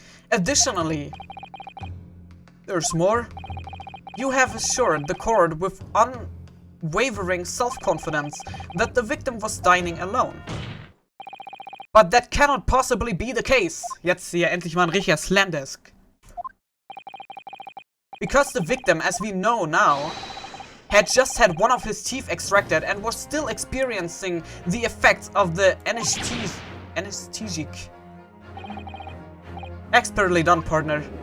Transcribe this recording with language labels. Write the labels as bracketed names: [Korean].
[English] Additionally, there's more. You have assured the court with unwavering self-confidence that the victim was dining alone. But that cannot possibly be the case. [German] Jetzt hier endlich mal ein richtiger Slamdesk. [English] Because the victim, as we know now, had just had one of his teeth extracted and was still experiencing the effects of the anesthetic. Expertly done, partner.